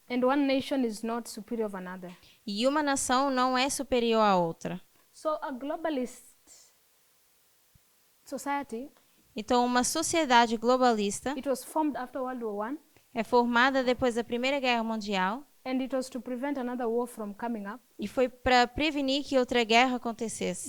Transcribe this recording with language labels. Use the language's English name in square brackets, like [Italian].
[English] And one nation is not superior of another. [Portuguese] E uma nação não é superior à outra. [English] So a globalist society, [Portuguese] Então, uma sociedade globalista [English] it was formed after World War I, [Portuguese] é formada depois da Primeira Guerra Mundial [English] and it was to prevent another war from coming up. [Portuguese] e foi para prevenir que outra guerra acontecesse.